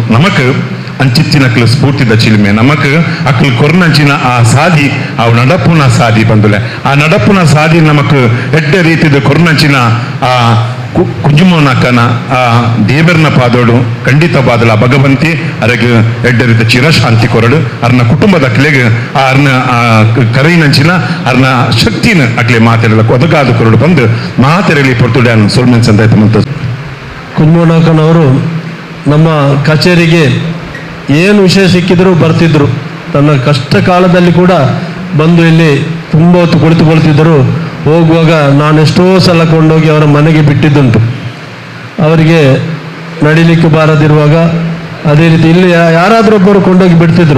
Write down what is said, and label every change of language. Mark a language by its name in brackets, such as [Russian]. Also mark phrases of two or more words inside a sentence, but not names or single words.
[Tulu] ನಮಕ್ ಅಂಚಿತ್ತಿನಕ್ಲು ಸ್ಫೂರ್ತಿದ ಚಿಲ್ಮೆ ನಮಕ್ ಅಕ್ಲು ಕೊರ್ನಂಚಿನ ಆ ಸಾದಿ ಅವು ನಡಪುನ ಸಾದಿ ಬಂದುಲೆ ಆ ನಡಪುನ ಸಾದಿ ನಮಕ್ ಎಡ್ಡೆ ರೀತಿದ ಕೊರ್ನಂಚಿನ ಆ ಕುಂಜುಮೋನಕ್ಕನ ಆ ದೇವರನ ಪಾದೋಡು ಖಂಡಿತ ಬಾದಲ ಭಗವಂತಿ ಅರೆಗೆ ಎಡ್ಡ ರೀತಿ ಚಿರಶಾಂತಿ ಕೊರಡು ಅರ್ನ ಕುಟುಂಬದ ಅಕ್ಲೆಗೆ ಅರ್ನ ಕರೈನಂಚಿನ ಅರ್ನ ಶಕ್ತಿನ ಅಕ್ಲೆ ಮಾತೆರಲ ಒದಗಾದ ಕೊರಡು ಬಂದು ಮಾತೆರಲಿ ಪೊರ್ತುಡ್ಯಾನು ಸೊಲ್ಮೆನ್ ಸಂದಾಯ್ತ ಮಂತ [Kannada] ಕುಂಜುಮೋನಕ್ಕನವರು ನಮ್ಮ ಕಚೇರಿಗೆ ಏನು ವಿಷಯ ಸಿಕ್ಕಿದ್ರು ಬರ್ತಿದ್ರು ತನ್ನ ಕಷ್ಟ ಕಾಲದಲ್ಲಿ ಕೂಡ ಬಂದು ಇಲ್ಲಿ ತುಂಬ ಹೊತ್ತು ಕುಳಿತುಕೊಳ್ತಿದ್ದರು ಹೋಗುವಾಗ ನಾನೆಷ್ಟೋ ಸಲ ಕೊಂಡೋಗಿ ಅವರ ಮನೆಗೆ ಬಿಟ್ಟಿದ್ದುಂಟು ಅವರಿಗೆ ನಡಿಲಿಕ್ಕೆ ಬಾರದಿರುವಾಗ ಅದೇ ರೀತಿ ಇಲ್ಲಿ ಯಾರಾದರೊಬ್ಬರು ಕೊಂಡೋಗಿ ಬಿಡ್ತಿದ್ರು.